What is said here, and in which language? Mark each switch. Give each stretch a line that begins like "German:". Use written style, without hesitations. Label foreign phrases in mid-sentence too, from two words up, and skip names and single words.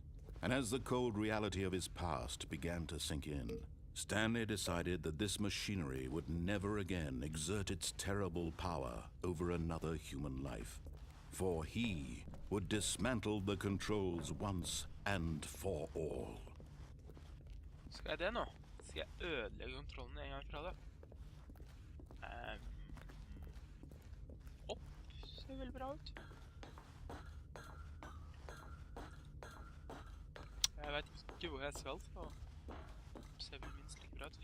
English: And as the cold reality of his past began to sink in, Stanley decided that this machinery would never again exert its terrible power over another human life. For he would dismantle the controls once and for all.
Norwegian: Skal jeg det nå? Skal jeg ødelegge kontrollen en gang fra det? Opp ser vel bra ut. Jeg vet ikke hvor jeg skal, så ser vel minst like bra ut.